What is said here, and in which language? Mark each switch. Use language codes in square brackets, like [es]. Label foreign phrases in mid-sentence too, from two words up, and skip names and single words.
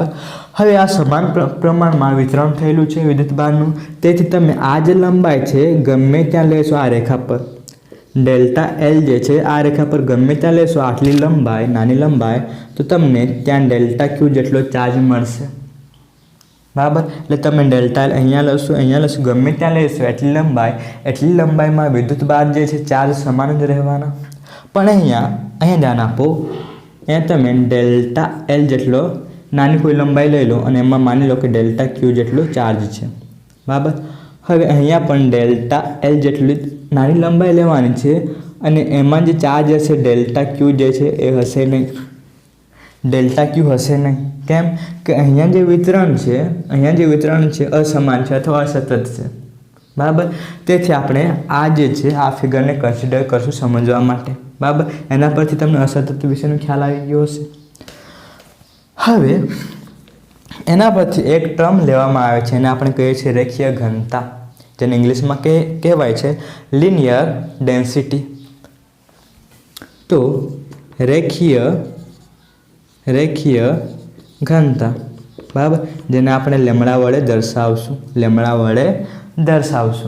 [gu] હવે આ સમાન પ્રમાણમાં વિતરણ થયેલું છે વિદ્યુત ભારનું, તેથી તમે આ જે લંબાઈ છે ગમે ત્યાં લેશો, આ રેખા પર ડેલ્ટા એલ જે છે આ રેખા પર ગમે ત્યાં લેશો આટલી લંબાઈ, નાની લંબાઈ, તો તમને ત્યાં ડેલ્ટા ક્યુ જેટલો ચાર્જ મળશે, બરાબર। એટલે તમે ડેલ્ટા એલ અહીંયા લેશો, ગમે ત્યાં લેશો એટલી લંબાઈમાં વિદ્યુત ભાર જે છે ચાર્જ સમાન જ રહેવાના। પણ અહીંયા ધ્યાન આપો, અહીંયા તમે ડેલ્ટા એલ જેટલો નાની કોઈ લંબાઈ લઈ લો અને એમાં માની લો કે ડેલ્ટા ક્યુ જેટલો ચાર્જ છે બરાબર। હવે અહીંયા પણ ડેલ્ટા એલ જેટલી નાની લંબાઈ લેવાની છે અને એમાં જે ચાર્જ હશે ડેલ્ટા ક્યુ જે છે એ હશે નહીં, ડેલ્ટા ક્યુ હશે નહીં। કેમ કે અહીંયા જે વિતરણ છે અસમાન છે અથવા અસતત છે બરાબર। તેથી આપણે આ જે છે આ ફિગરને કન્સિડર કરશું સમજવા માટે બરાબર। એના પરથી તમને અસતત વિશેનો ખ્યાલ આવી ગયો હશે। હવે એના પરથી એક ટર્મ લેવામાં આવે છે એને આપણે કહીએ છીએ રેખીય ઘનતા, જેને ઇંગ્લિશમાં કહેવાય છે [en] linear density. [gu] તો રેખીય ઘનતા બરાબર, જેને આપણે લેમડા વડે દર્શાવશું।